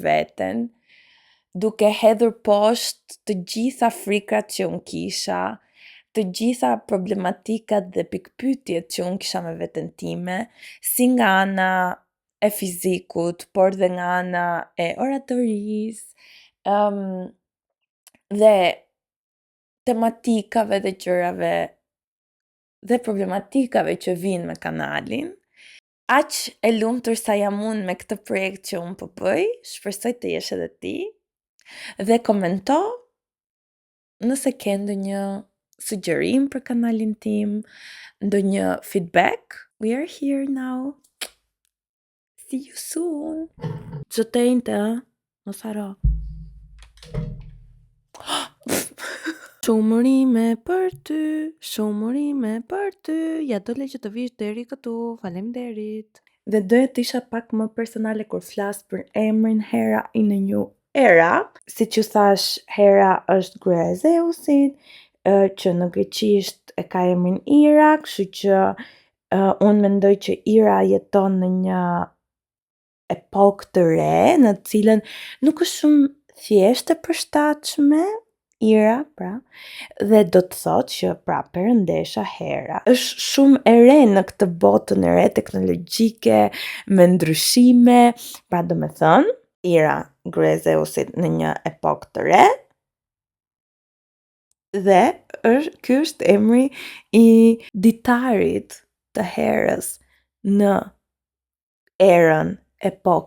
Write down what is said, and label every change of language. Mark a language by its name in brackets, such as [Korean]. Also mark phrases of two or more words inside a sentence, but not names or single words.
[Albanian] veten, duke hedhur poshtë të gjitha frikrat që unë kisha, të gjitha problematikat dhe pikpyetjet që unë kisha me veten time, si nga ana e fizikut, por dhe nga ana e oratorisë, dhe tematikave dhe gjërave dhe problematikave që vinë me kanalin. Aq e lumtur sa jam unë me këtë projekt që unë po bëj, shpresoj të jesh edhe ti. Dhe komento nëse ke ndonjë sugjerim për kanalin tim, ndonjë feedback. [English] We are here now. See you soon. [Albanian] Zotejnte, mos haro. Shumërime për ty, ja dole që të vish deri këtu, faleminderit. Dhe doja të isha pak më personale kur flas për emrin Hera in a New Era, siç ju thash, Hera është gruaja e Zeusit, që në greqisht e ka emrin Ira, kështu që unë mendoj që Ira jeton në një epokë të re, në cilën nuk është shumë thjesht e përshtatshme, Ira, pra, dhe do të thotë që pra perëndesha Hera është shumë e re në këtë botën e re teknologjike, me ndryshime, pra do me thënë, Ira, gruaja e Zeusit në një epokë të re, dhe ky është emri i ditarit të Herës në erën, epokën e re.